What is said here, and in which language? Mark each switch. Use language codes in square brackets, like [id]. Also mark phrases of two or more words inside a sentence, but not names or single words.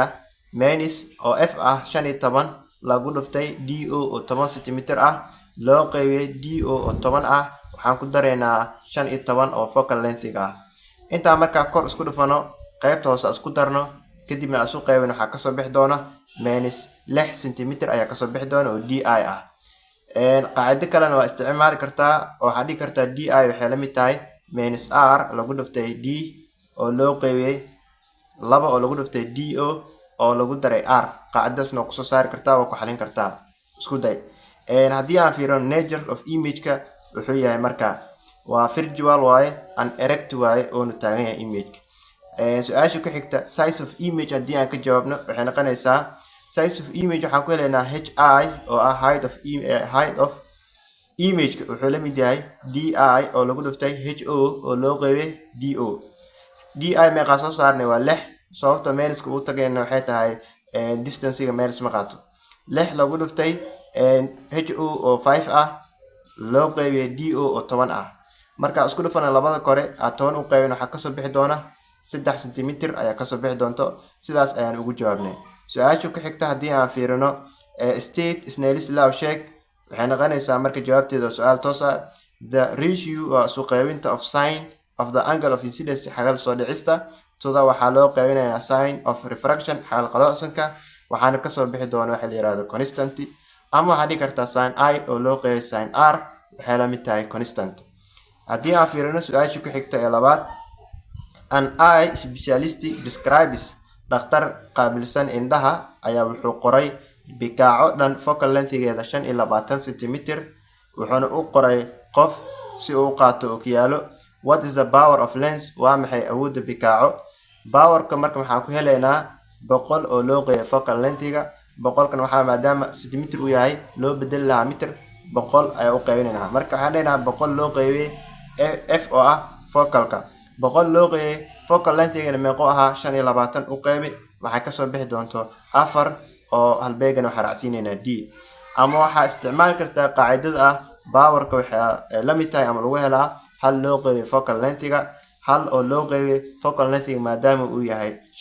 [so] minus oo f ah 15 lagu dhuftay do oo 10 cm ah loo qeybiyay do oo 10 ah waxaan ku daraynaa 15 oo [en] focal length-ga [so] ah intaa markaa kor isku dhufano qaybta hoose isku darno kadibna isu qaybin waxaa kasoo bixi doona minus 6 cm ayaa kasoo bixi doona oo di ah qaacido kalena waa isticmaali kartaa oo waxaa dhigi kartaa di waxay la mid tahay minus r lagu dhuftay d oo loo qeybiyay 2 oo lagu dhuftay do oo lagu daray r qaacidadaasna waa kusoo saari kartaa waa ku xalin kartaa isku day haddii aan fiirino [en] nature of image-ka [so] wuxuu yahay marka waa virtual waaye [en] an erect [so] waaye oonu taagan yahay image-ka su-aasha ku xigta [en] size of image [so] haddii aan ka jawaabno waxay noqonaysaa [en] size of image [so] waxaan ku helaynaa hi oo ah [en] height of image [so] wuxuu la mid yahay di oo lagu dhuftay ho oo loo qeybiyay do di meeqaa soo saarnay waa 6 sababta minuska uu tagayna waxay tahay distance-ga minus ma qaato 6 lagu dhuftay ho oo 5 ah loo qeybiyay do oo 10 ah marka isku dhufana labada kore aan 10 u qeybin waxaa kasoo bixi doona 3 cm ayaa kasoo bixi doonto sidaas ayaan ugu jawaabnay su-aasha ku xigta haddii aan fiirino [en] state Snell's law [so] sheeg waxay noqonaysaa marka jawaabteeda su-aal toos ah [en] the ratio [so] waa isu qaybinta [en] of sin of the angle of incidence [so] xagal soo dhicista sida waxaa loo qaybinayaa [en] sin of refraction [so] xagal qaloocanka waxaana kasoo bixi doona waxa la yiraahdo constant ama waxaa dhigi kartaa sin I oo loo qeybiyay sin r waxay la mid tahay constant haddii aan fiirino su-aasha ku xigta ee labaad [en] an eye specialist describes [so] dhakhtar qaabilsan indhaha ayaa wuxuu qoray bikaaco dhan [en] focal length-geeda [so] 25 cm wuxuuna u qoray qof si uu qaato ookiyaalo [en] what is the power of [so] lens waa maxay awoodda bikaaco powerka marka waxaan ku helaynaa 100 oo loo qeybiyay [en] focal length-ga [so] 100kan waxaa maadaama centimeter uu yahay loo bedeli lahaa meter 100 ayaa u qaybinaynaa marka waxaan leenahay 100 loo qeybiyay f oo ah focalka 100 loo qeybiyay [en] focal length-geena [so] meeqo ahaa 25 u qeybi waxay kasoo bixi doonto 4 oo halbeegan waxaa raacsiinaynaa d ama waxaa isticmaali kartaa qaacidada ah powerka waxay la mid tahay ama lagu helaa hal loo qeybiyay [en] focal length-ga [so] hal oo loo qeybiyay [en] focal length-ga [so] maadaama uu yahay